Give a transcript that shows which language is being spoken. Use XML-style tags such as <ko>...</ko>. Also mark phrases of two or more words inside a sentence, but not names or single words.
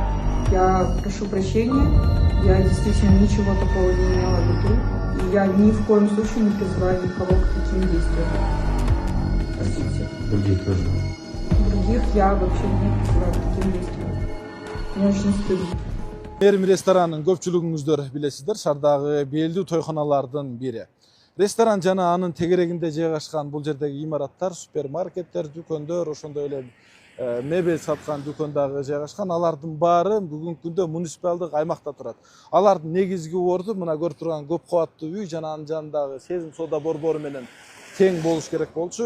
<ru>Я прошу прощения, я действительно ничего такого не имела в виду, и я ни в коем случае не призываю никого к таким действиям. Простите. Других тоже. Других я вообще не призываю к таким действиям. Мне очень стыдно.</ru> <ky>Мээрим ресторанын көпчүлүгүңүздөр билесиздер, шаардагы белдүү тойхоналардын бири. Ресторан жана анын тегерегинде жайгашкан бул жердеги имараттар, супермаркеттер, дүкөндөр, ошондой эле мебель саткан дүкөндөгү жайгашкан. Алардын баары бүгүнкү күндө муниципалдык аймакта турат. Алардын негизги орду мына көрүп турган көп кабаттуу үй жана анын жанындагы Сезим соода борбору менен тең болуш керек болчу.</ky>